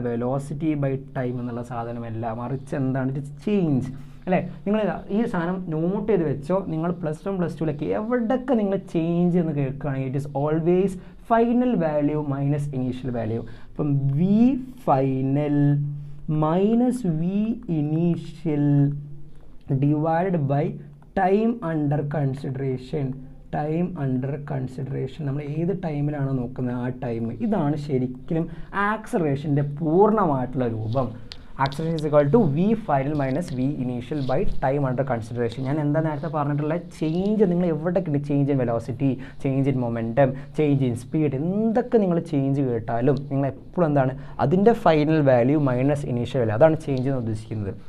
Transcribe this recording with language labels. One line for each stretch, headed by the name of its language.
Malayalam: Velocity by time എന്നുള്ള സാധനമല്ല, മറിച്ച് എന്താണ്?
English: it change
Malayalam: അല്ലേ? നിങ്ങൾ ഈ സാധനം നോട്ട് ചെയ്ത് വെച്ചോ. നിങ്ങൾ +1 +2 എവിടെയൊക്കെ നിങ്ങൾ ചേഞ്ച് എന്ന് കേൾക്കുകയാണെങ്കിൽ
English: It is always final value minus initial value. അപ്പം v final minus v initial divide by time under consideration. Time under consideration,
Malayalam: നമ്മൾ ഏത് ടൈമിലാണോ നോക്കുന്നത് ആ ടൈം. ഇതാണ് ശരിക്കും ആക്സലറേഷൻ്റെ പൂർണ്ണമായിട്ടുള്ള രൂപം.
English: Acceleration is equal to v final minus v initial by time under consideration.
Malayalam: ഞാൻ എന്താ നേരത്തെ പറഞ്ഞിട്ടുള്ള ചേഞ്ച് നിങ്ങൾ എവിടെയൊക്കെ ഉണ്ട്, change in velocity, change in momentum, change in speed, എന്തൊക്കെ നിങ്ങൾ ചേഞ്ച് കേട്ടാലും നിങ്ങൾ എപ്പോഴും എന്താണ് അതിൻ്റെ final value minus initial value, അതാണ് ചേഞ്ച് എന്ന് ഉദ്ദേശിക്കുന്നത്.